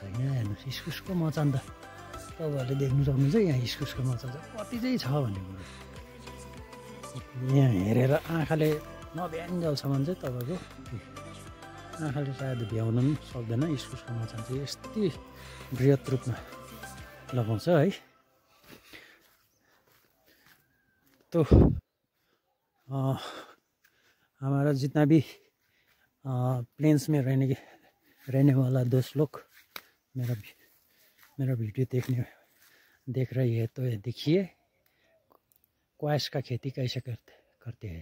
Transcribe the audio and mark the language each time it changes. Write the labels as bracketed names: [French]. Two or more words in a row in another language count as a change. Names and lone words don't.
[Nepali] यहाँ हेर्नुहोस् इस्कुसको मचान त तपाईँहरूले देख्नु सक्नुहुन्छ। यहाँ इस्कुसको मचान चाहिँ कति चाहिँ छ भन्ने कुरो यहाँ हेरेर आँखाले नभ्याइन्जेलसम्म चाहिँ तपाईँको आँखाले सायद भ्याउन पनि सक्दैन। इस्कुसको मचान चाहिँ यस्तै बृहत रूपमा लगाउँछ है। [Hindi] तो हमारा जितना भी प्लेन्स में रहने वाला दोस्त लोग मेरा वीडियो देख रही है, तो ये देखिए क्वाश का खेती कैसे करते हैं।